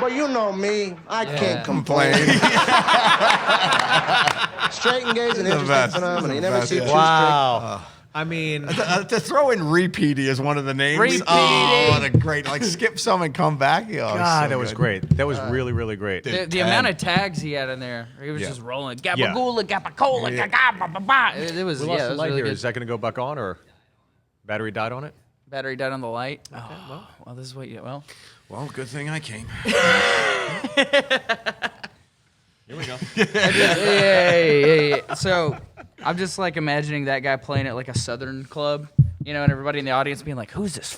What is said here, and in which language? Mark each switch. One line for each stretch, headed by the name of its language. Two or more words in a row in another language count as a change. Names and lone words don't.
English: But you know me, I can't complain. Straight and gay is an interesting best. phenomenon. You The never best, see yeah. two Wow. I mean, To throw in Repeaty as one of the names. Repeaty. Oh, what a great, like skip some and come back. Oh, God, so that was good. great. That was really, really great. The amount of tags he had in there, he was Yeah. just rolling. Gabagoola, gabacola, ga-ga-ba-ba-ba. It was, We yeah, lost it the was light really here. good. Is that going to go back on or battery died on it? Battery died on the light. Well, this is what you, well. Well, good thing I came. Here we go. Yeah. So I'm just like imagining that guy playing at like a Southern club, you know, and everybody in the audience being like, "Who's this